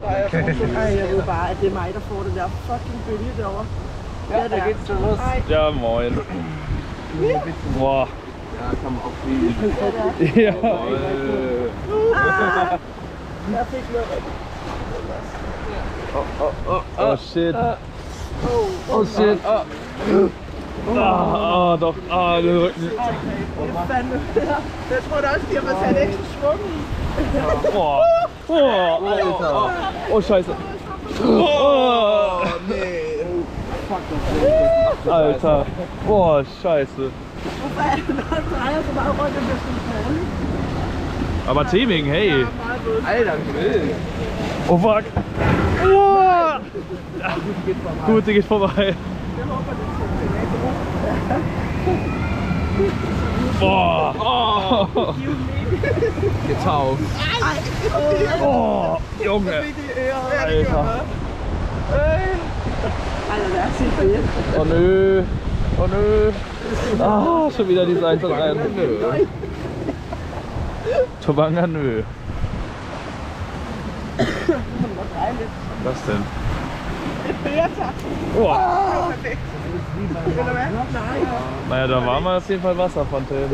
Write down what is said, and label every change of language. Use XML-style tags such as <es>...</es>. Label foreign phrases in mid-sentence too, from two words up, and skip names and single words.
<da>Ej, jeg ved bare, at det er mig, der får det der fucking bølge derovre.</da> <de>Ja, da geht's schon los. Ja, moin. Boah. Ja, kann man auch fliegen. Ja.</de> <da>Jeg fik noget rigtigt.</da> <en>Oh shit. Oh shit.</en> <de>Doch. Den Rücken.</de> <da>Jeg tror da også, de har fået sat ekstra svung i.</da> <de>Oh scheiße. Nee. Alter. Boah, scheiße.</de> <da>Hvorfor er det, når han drejer så meget rundt, at det er sådan.</da> <de>Aber Teaming, hey. Alter, wild.</de> <en>Oh fuck.</en> <de>Oh. Gut, die geht vorbei. Boah. Oh. Getauft. Oh, Junge. Alter. Alter,</de> <da>det er sygt for hjælp.</da> <de>Oh nö. Oh nö. Ah, schon wieder die Seite rein. Tobanga nö. Was denn? Oh. Naja, da war mal auf jeden Fall Wasserfontänen.</de>